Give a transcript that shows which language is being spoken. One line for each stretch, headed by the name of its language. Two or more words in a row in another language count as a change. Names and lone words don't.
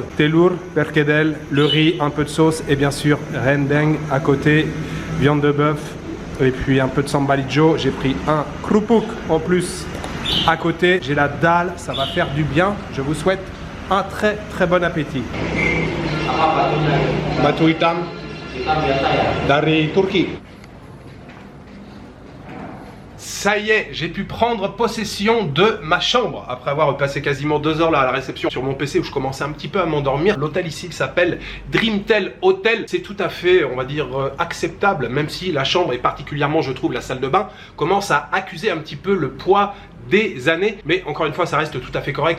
Indonesian: Telur, perkedel,
French: le riz, un peu de sauce et bien sûr, rendeng à côté, viande de bœuf et puis un peu de sambalijo. J'ai pris un krupuk en plus à côté. J'ai la dalle, ça va faire du bien. Je vous souhaite un très bon appétit.
Indonesian: Batu hitam dari Turquie.
French: Ça y est, j'ai pu prendre possession de ma chambre après avoir passé quasiment 2 heures là à la réception sur mon PC où je commençais un petit peu à m'endormir. L'hôtel ici il s'appelle Dreamtel Hotel. C'est tout à fait, on va dire, acceptable, même si la chambre et particulièrement, je trouve, la salle de bain commence à accuser un petit peu le poids des années, mais encore une fois ça reste tout à fait correct.